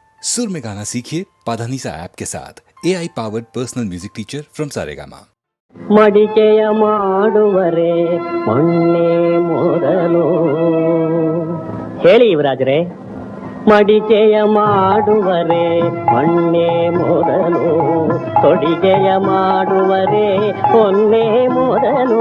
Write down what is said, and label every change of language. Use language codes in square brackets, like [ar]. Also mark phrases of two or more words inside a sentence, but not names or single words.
[hi] सुर में गाना सीखिए पाधानीसा ऐप के साथ [en] AI powered personal music teacher from Saregama. [kn] ಮಡಿಕೆಯ ಮಾಡುವರೆ ಮೊನ್ನೆ ಮೊದಲು ಹೇಳಿ ಯುವರಾಜರೇ. ಮಡಿಕೆಯ ಮಾಡುವರೆ ಮೊನ್ನೆ ಮೊದಲು, ತೊಡಿಗೆಯ ಮಾಡುವರೆ ಮೊನ್ನೆ ಮೊದಲು.